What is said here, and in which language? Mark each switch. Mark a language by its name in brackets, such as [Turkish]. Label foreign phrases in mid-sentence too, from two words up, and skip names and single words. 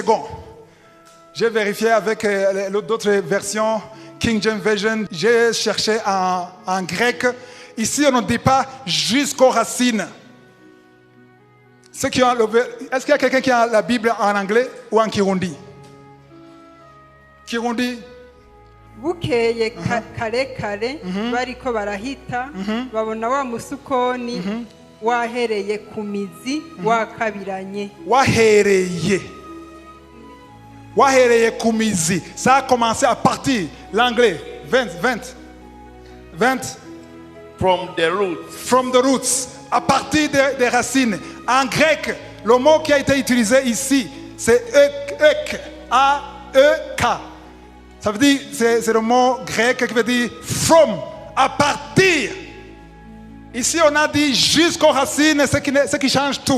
[French] J'ai vérifié avec d'autres versions, King James Version. J'ai cherché en grec. Ici, on ne dit pas jusqu'aux racines. Est-ce qu'il y a quelqu'un qui a la Bible en anglais ou en kirundi? Kirundi? [Rundi] Bukeye kare bariko barahita babona wa musukoni wahereye ku mizi wakabiranye. Wahereye ku mizi. [French] Ça a commencé à partir. L'anglais 20. [English] From the roots. From the roots. [French] À partir des racines. En grec, le mot qui a été utilisé ici, c'est ek. A-E-K. Ça veut dire, c'est le mot grec qui veut dire from, à partir. Ici, on a dit jusqu'aux racines, ce qui change tout.